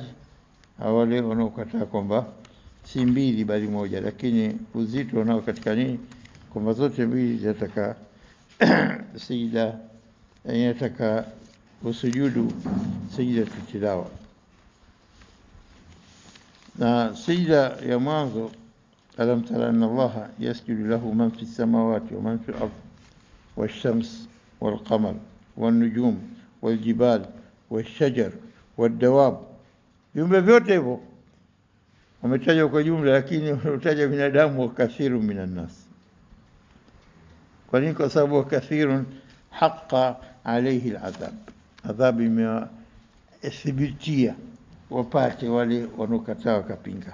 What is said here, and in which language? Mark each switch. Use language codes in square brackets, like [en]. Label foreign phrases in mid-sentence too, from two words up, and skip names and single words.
[sw] Wale wanaokataa kwamba si mbili bali moja, lakini uzito unao katika nini? Kwamba zote mbili zinataka sijida, inataka usujudu sijida tilawa. Na sijida ya mwanzo, [ar] ألم تر أن الله يسجد له من في السماوات ومن في الأرض والشمس والقمر والنجوم والجبال والشجر والدواب. [sw] Viumbe vyote hivyo wametajwa kwa jumla, lakini utaja binadamu [ar] وكثير من الناس. [sw] Kwa nini? Kwa sababu [ar] وكثير حق عليه العذاب, [sw] adhabu imethibitia wapate wale wanokataa wakapinga.